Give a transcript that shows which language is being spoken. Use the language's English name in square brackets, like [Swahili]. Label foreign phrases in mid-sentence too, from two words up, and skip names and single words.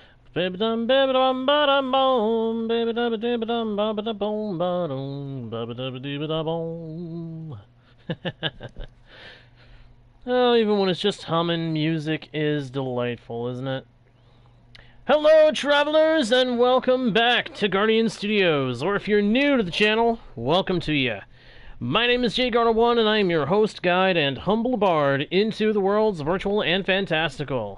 [English] Baby dum baby dum ba dum boom, baby dum baby dum ba ba da boom ba dum ba ba da ba dee ba da boom. Oh, even when it's just humming, music is delightful, isn't it? Hello, travelers, and welcome back to Guardian Studios. Or if you're new to the channel, welcome to ya. My name is JGarner1, and I am your host, guide, and humble bard into the worlds virtual and fantastical.